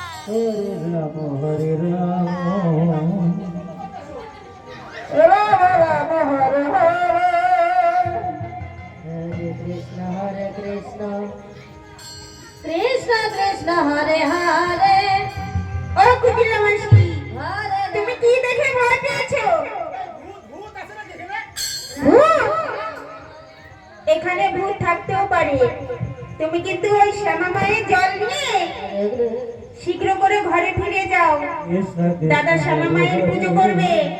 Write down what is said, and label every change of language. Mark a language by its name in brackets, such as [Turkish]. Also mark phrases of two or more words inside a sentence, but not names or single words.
[Sanskrit] हरे राम, हरे हरे, हरे कृष्ण, कृष्ण कृष्ण, हरे हरे। [Bangla] ও কুটিলা মাসি, তুমি কি দেখে ভয় পেয়েছো? ভূত? এখানে ভূত থাকতেও পারে। তুমি কিন্তু ওই শ্যামা মায়ের জল নিয়ে শীঘ্র করে ঘরে ফিরে যাও, দাদা শ্যামা মায়ের পুজো করবে।